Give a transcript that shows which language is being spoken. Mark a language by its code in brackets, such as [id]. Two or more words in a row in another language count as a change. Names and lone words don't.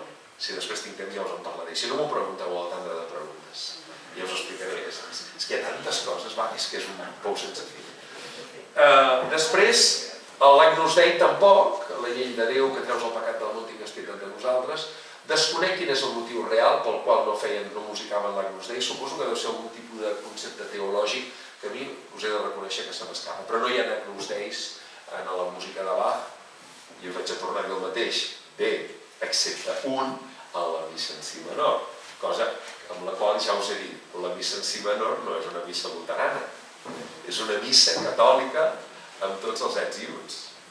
[ca] Si després tinc temps ja us en parlaré. Si no m'ho pregunteu a la tanda de preguntes, ja us explicaré. És que hi ha tantes coses, és que és un pou sense fi. Després, l'Agnus Dei tampoc, la llei de Déu que treus el pecat del món tingues pietat de nosaltres. Desconec quin és el motiu real pel qual no musicaven l'Agnus Dei. Suposo que deu ser algun tipus de concepte teològic que a mi us he de reconèixer que se m'escapa. Però no hi ha Agnus Deis en la música de Bach, i us vaig a tornar a dir el mateix. Bé, excepte un a la missa en si menor, cosa amb la qual ja us he dit, la missa en si menor no és una missa luterana, és una missa catòlica amb tots els ets i uts.